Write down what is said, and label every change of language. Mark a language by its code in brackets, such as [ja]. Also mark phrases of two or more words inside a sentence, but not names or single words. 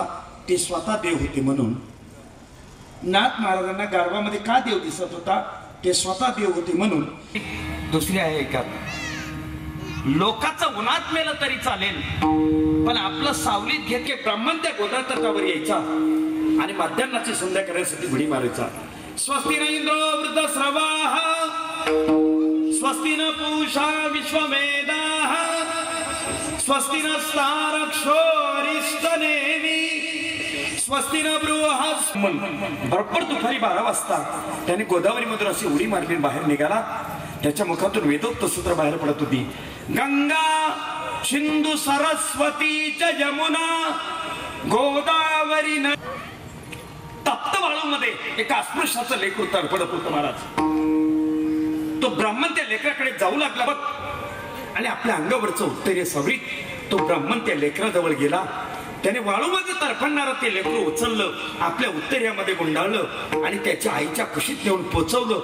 [mr] ते स्वतः देव होते म्हणून. नाथ महाराजांना गाढवामध्ये का देव दिसत होता? ते स्वतः देव होते म्हणून. दुसरी आहे का, लोकांचं उन्हात मेलं तरी चालेल, पण आपलं सावलीत घेतले ब्राह्मण त्या गोदा तटावर यायचा आणि मध्यान्नाची संध्या करण्यासाठी उडी मारायचा. [sa] स्वस्ति न इंद्रो वृद्धश्रवाः स्वस्ति न पूषा विश्ववेदाः स्वस्ति नस्तारक्षो अरिष्टनेमी स्वस्ति न बृहस्पतिः. [mr] बरोबर दुपारी 12 वाजता त्याने गोदावरी मधून अशी उडी मारली, बाहेर निघाला. त्याच्या मुखातून वेदोक्त सूत्र बाहेर पडत होती. [sa] गंगा सिंधू सरस्वती च यमुना गोदावरी न. [mr] तप्त वाळूमध्ये एका अस्पृश्याचं लेकरू तडफडत होतं महाराज. तो ब्राह्मण त्या लेकराकडे जाऊ लागला बघ, आणि आपल्या अंगावरचं उत्तरीय सवरीत तो ब्राह्मण त्या लेकराजवळ गेला. त्याने वाळूमध्ये तडफडणारं ते लेकरू उचललं, आपल्या उत्तरीयामध्ये गुंडाळलं आणि त्याच्या आईच्या कुशीत नेऊन पोचवलं.